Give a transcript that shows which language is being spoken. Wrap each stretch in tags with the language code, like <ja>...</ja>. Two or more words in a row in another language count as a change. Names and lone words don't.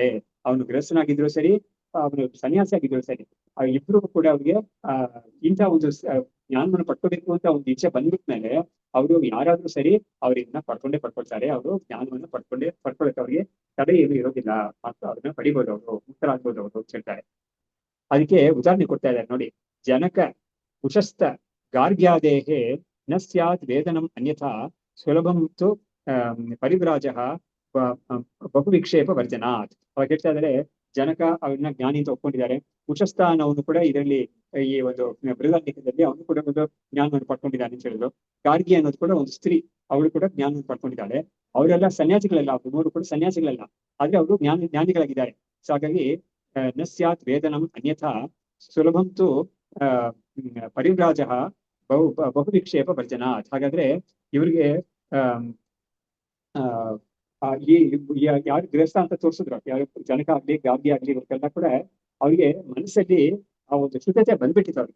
<kn>ಅವನು ಗೃಹಸ್ಥನಾಗಿದ್ರು ಸರಿ, ಅವನು ಸನ್ಯಾಸಿ ಆಗಿದ್ರು ಸರಿ, ಇಬ್ರು ಕೂಡ ಅವ್ರಿಗೆ ಇಂಥ ಒಂದು ಜ್ಞಾನವನ್ನು ಪಡ್ಕೋಬೇಕು ಅಂತ ಒಂದು ಇಚ್ಛೆ ಬಂದ್ಬಿಟ್ಮೇಲೆ ಅವರು ಯಾರಾದ್ರೂ ಸರಿ ಅವ್ರನ್ನ ಪಡ್ಕೊಳ್ತಾರೆ. ಅವರು ಜ್ಞಾನವನ್ನು ಪಡ್ಕೊಳ್ಳಕ್ಕೆ ಅವ್ರಿಗೆ ತಡೆ ಏನು ಇರೋದಿಲ್ಲ ಅಂತ ಅವ್ರನ್ನ ಪಡಿಬೋದು, ಅವರು ಮುಕ್ತರಾಗ್ಬೋದು ಅವರು ಅಂತ ಹೇಳ್ತಾರೆ. ಅದಕ್ಕೆ ಉದಾಹರಣೆ ಕೊಡ್ತಾ ಇದ್ದಾರೆ ನೋಡಿ.</kn> <sa>ಜನಕ ಕುಶಸ್ಥ ಗಾರ್ಗ್ಯಾದೇಹೇ ನ ಸ್ಯಾತ್ ವೇದನಂ ಅನ್ಯಥಾ ಸುಲಭಂ ತು ಪರಿವ್ರಾಜಃ ಬಹುವಿಕ್ಷೇಪ ವರ್ಜನಾತ್.</sa> <kn>ಅವಾಗ ಹೇಳ್ತಾ ಇದ್ದಾರೆ, ಜನಕ ಅವ್ರನ್ನ ಜ್ಞಾನಿ ಅಂತ ಒಪ್ಕೊಂಡಿದ್ದಾರೆ. ಕುಶಸ್ಥ ಅನ್ನೋನು ಕೂಡ ಇದರಲ್ಲಿ ಈ ಒಂದು ಬೃಹದಾರಣ್ಯಕದಲ್ಲಿ ಅವನು ಕೂಡ ಒಂದು ಜ್ಞಾನವನ್ನು ಪಡ್ಕೊಂಡಿದ್ದಾನೆ ಅಂತ ಹೇಳಿದ್ರು. ಗಾರ್ಗಿ ಅನ್ನೋದು ಕೂಡ ಒಂದು ಸ್ತ್ರೀ, ಅವಳು ಕೂಡ ಜ್ಞಾನವನ್ನು ಪಡ್ಕೊಂಡಿದ್ದಾಳೆ. ಅವರೆಲ್ಲ ಸನ್ಯಾಸಿಗಳೆಲ್ಲ, ಅವ್ರು ಮೂರು ಕೂಡ ಸನ್ಯಾಸಿಗಳೆಲ್ಲ, ಆದ್ರೆ ಅವರು ಜ್ಞಾನಿಗಳಾಗಿದ್ದಾರೆ.</kn> <sa>ಸೊ ಹಾಗಾಗಿ ನ ಸ್ಯಾತ್ ವೇದನಂ ಅನ್ಯಥಾ ಸುಲಭಂ ತು ಪರಿವ್ರಾಜಃ ಬಹುವಿಕ್ಷೇಪ ವರ್ಜನಾತ್.</sa> <kn>ಹಾಗಾದ್ರೆ ಇವರಿಗೆ ಯಾರು ಗೃಹಸ್ಥ ಅಂತ ತೋರಿಸಿದ್ರು, ಯಾರು ಜನಕ ಆಗ್ಲಿ ಗಾರ್ಗಿ ಆಗ್ಲಿ ಇವರಿಗೆಲ್ಲ ಕೂಡ ಅವ್ರಿಗೆ ಮನಸ್ಸಲ್ಲಿ ಆ ಒಂದು ಶುದ್ಧತೆ ಬಂದ್ಬಿಟ್ಟಿತ್ತು ಅವ್ರಿಗೆ.</kn>